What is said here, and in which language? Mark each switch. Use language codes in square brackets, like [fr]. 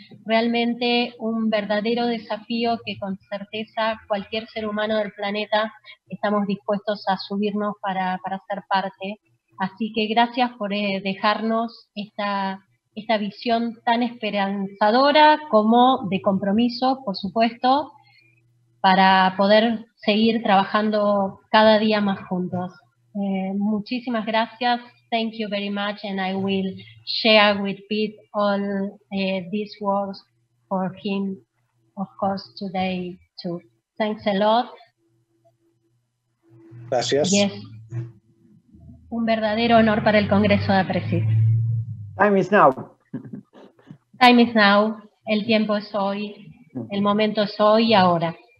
[es] Realmente un verdadero desafío que con certeza cualquier ser humano del planeta estamos dispuestos a subirnos para ser parte. Así que gracias por dejarnos esta visión tan esperanzadora como de compromiso, por supuesto, para poder seguir trabajando cada día más juntos. Muchísimas gracias. [en] Thank you very much, and I will share with Pete all these words for him, of course, today too. Thanks a lot. [es] Gracias. [en] Yes. [es] Un verdadero honor para el Congreso de APRESID. [en] Time is now. Time is now. [es] El tiempo es hoy. El momento es hoy y ahora.